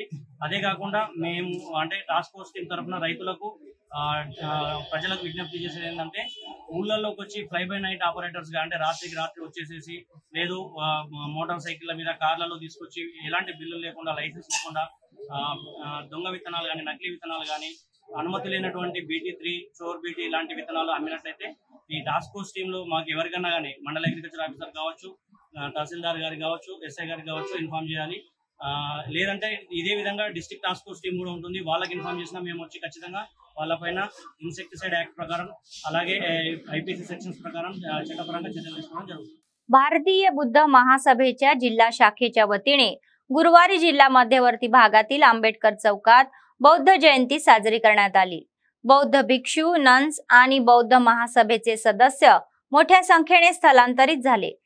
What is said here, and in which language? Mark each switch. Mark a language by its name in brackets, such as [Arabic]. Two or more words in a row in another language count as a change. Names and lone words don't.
[Telugu] అదే కాకుండా మేము అంటే [English] task force team [Telugu] తరఫున రైతులకు ప్రజలకు విజ్ఞప్తి చేసేది ఏంటంటే ఊళ్ళల్లోకి వచ్చి [English] fly by night operators [Telugu] గా అంటే రాత్రికి రాత్రి వచ్చేసేసి లేదు [English] motor cycles [Telugu] మీద కార్లలో తీసుకొచ్చి ఎలాంటి బిల్లులు లేకుండా, లైసెన్స్ లేకుండా దొంగ విత్తనాలు కానీ, నకిలీ విత్తనాలు కానీ, అనుమతి లేనటువంటి BT3, చోర్ BT ఇలాంటి విత్తనాలు అమ్మినట్లయితే ఈ [English] task force team [Telugu] మాకు ఎవరికన్నా కానీ మండల [English] agriculture officer [Telugu] కావచ్చు, తహసీల్దార్ గారికి కావచ్చు, SI గారికి కావచ్చు ఇన్ఫార్మ్ చేయాలి। లేదంటే ఇదే విధంగా [English] district task force team [Telugu] కూడా ఉంటుంది, వాళ్ళకి ఇన్ఫార్మ్ చేసినా మేము వచ్చి ఖచ్చితంగా వాళ్ళపైన [English] insecticide act [Telugu] ప్రకారం అలాగే [English] IPC sections [Telugu] ప్రకారం చట్టపరంగా చర్యలు తీసుకోవడం జరుగుతుంది। [Marathi] भारतीय बुद्ध महासभेच्या जिल्हा शाखेच्या वतीने गुरुवारी जिल्हा मध्यवर्ती भागातील आंबेडकर चौकात बौद्ध जयंती साजरी करण्यात आली। बौद्ध भिक्षू, नन्स आणि बौद्ध महासभेचे सदस्य मोठ्या संख्येने स्थलांतरित झाले।